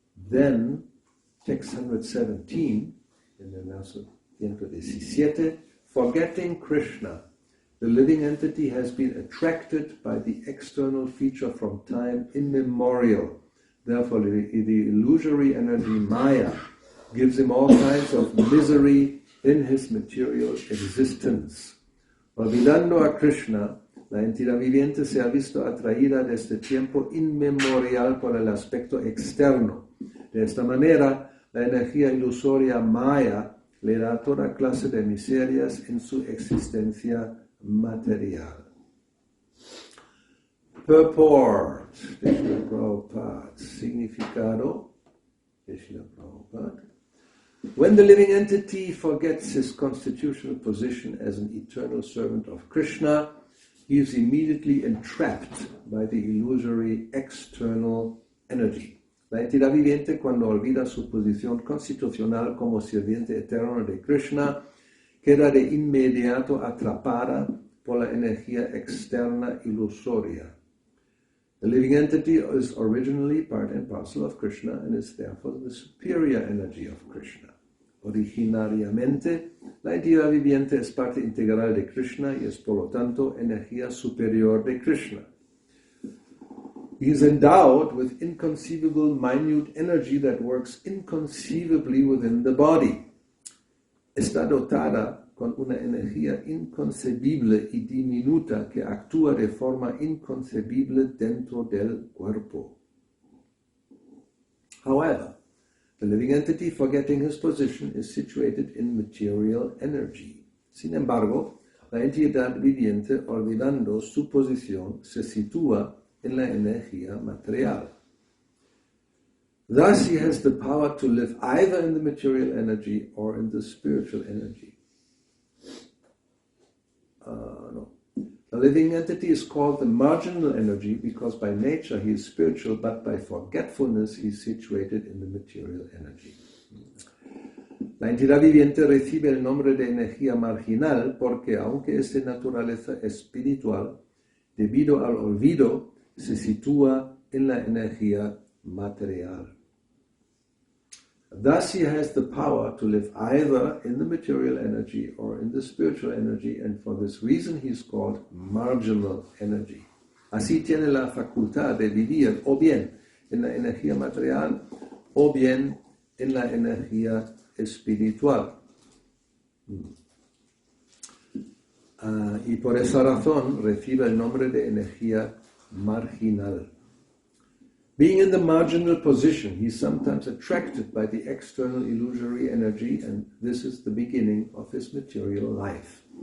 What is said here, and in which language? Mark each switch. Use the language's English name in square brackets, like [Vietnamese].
[English] Then, text 117, [Spanish] en el verso 117, [English] forgetting Krishna, the living entity has been attracted by the external feature from time immemorial. Therefore, the illusory energy Maya gives him all kinds of misery in his material existence. [Spanish] Olvidando a Krishna, la entidad viviente se ha visto atraída desde tiempo inmemorial por el aspecto externo. De esta manera, la energía ilusoria Maya le da toda clase de miserias en su existencia material. Purport de Śrīla Prabhupada. Significado de Śrīla Prabhupada. [English] When the living entity forgets his constitutional position as an eternal servant of Krishna, he is immediately entrapped by the illusory external energy. [Spanish] La entidad viviente, cuando olvida su posición constitucional como sirviente eterno de Krishna, queda de inmediato atrapada por la energía externa ilusoria. [English] The living entity is originally part and parcel of Krishna and is therefore the superior energy of Krishna. [Spanish] Originariamente, la entidad viviente es parte integral de Krishna y es por lo tanto energía superior de Krishna. [English] He is endowed with inconceivable minute energy that works inconceivably within the body. [Spanish] Está dotada con una energía inconcebible y diminuta que actúa de forma inconcebible dentro del cuerpo. [English] However, the living entity, forgetting his position, is situated in material energy. [Spanish] Sin embargo, la entidad viviente, olvidando su posición, se sitúa en la energía material. [English] Thus he has the power to live either in the material energy or in the spiritual energy. No. The living entity is called the marginal energy because by nature he is spiritual, but by forgetfulness he is situated in the material energy. [Spanish] La entidad viviente recibe el nombre de energía marginal porque, aunque es de naturaleza espiritual, debido al olvido, se sitúa en la energía material. [English] Thus he has the power to live either in the material energy or in the spiritual energy, and for this reason he is called marginal energy. [Spanish] Así tiene la facultad de vivir o bien en la energía material o bien en la energía espiritual. Y por esa razón recibe el nombre de energía marginal. [English] Being in the marginal position, he is sometimes attracted by the external illusory energy, and this is the beginning of his material life.